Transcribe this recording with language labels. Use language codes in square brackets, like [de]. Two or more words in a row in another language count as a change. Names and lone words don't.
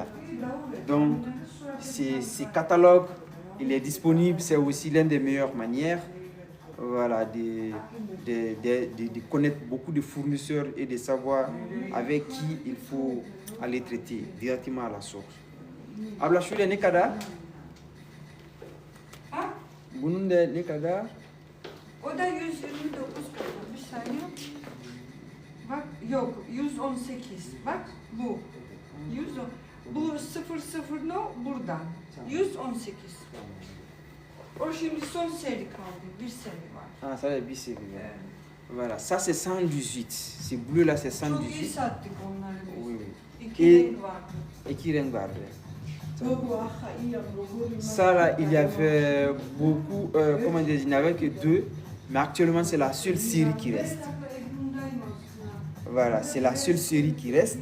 [fr] Donc, ce catalogue, il est disponible. C'est aussi l'une des meilleures manières, voilà, de connaître beaucoup de fournisseurs et de savoir avec qui il faut aller traiter directement à la source. [tr] Abla shule ne kada? Bunun da ne kadar? O da 129 kadar. Bir saniye. Bak yok 118. Bak bu. 110. Bu 00 no burada. 118. O şimdi son seri kaldı. Bir seri var. [fr] Ah, ça c'est bis. Voilà, ça c'est 118. Ce bleu là c'est [tr] Çok iyi [fr] 118. [tr] sattık onları biz. [fr] Oui, oui. [tr] İki [fr] Et- [tr] renk vardı. [fr] Et qui regarde. Ça là, il y avait beaucoup, comment dire, il n'y avait que deux, mais actuellement c'est la seule série qui reste. Voilà, c'est la seule série qui reste.